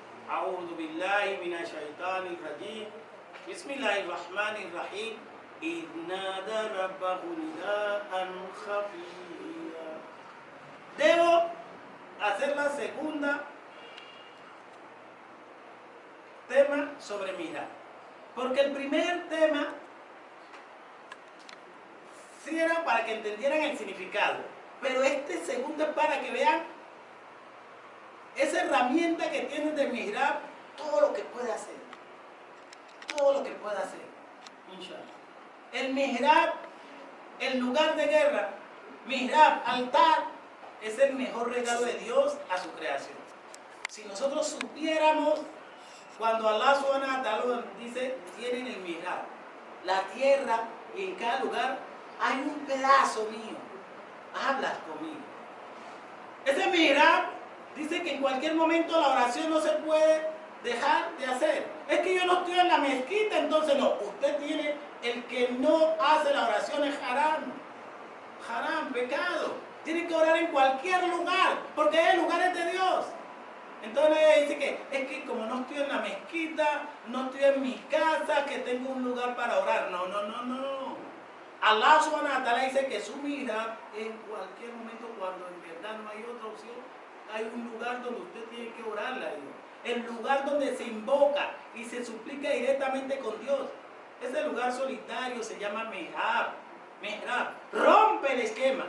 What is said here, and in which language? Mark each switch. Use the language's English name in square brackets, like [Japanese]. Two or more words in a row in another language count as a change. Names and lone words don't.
[Arabic] أعوذ بالله من الشيطان الرجيم بسم الله الرحمن الرحيم إذ نادى ربه نداء خفيا. [Spanish] Debo hacer la segunda tema sobre mirar, porque el primer tema sí era para que entendieran el significado, pero este segundo es para que vean esa herramienta que tiene de mihrab, todo lo que puede hacer, todo lo que puede hacer, [Arabic] إن شاء الله. [Spanish] El mihrab, el lugar de guerra, mihrab, altar, es el mejor regalo de Dios a su creación. Si nosotros supiéramos cuando [Arabic] الله سبحانه وتعالى [Spanish] dice, tienen el mihrab, la tierra, y en cada lugar hay un pedazo mío, hablas conmigo. Ese mihrab dice que en cualquier momento la oración no se puede dejar de hacer. Es que yo no estoy en la mezquita, entonces no. Usted tiene, el que no hace la oración es haram. Haram, pecado. Tiene que orar en cualquier lugar, porque hay lugares de Dios. Entonces dice que es que como no estoy en la mezquita, no estoy en mi casa, que tengo un lugar para orar. No, no, no, no. [Arabic] الله سبحانه وتعالى [Spanish] dice que su mihrab en cualquier momento, cuando en verdad no hay otra opción, hay un lugar donde usted tiene que orarle a Dios. El lugar donde se invoca y se suplica directamente con Dios. Ese lugar solitario se llama mihrab. Mihrab. Rompe el esquema.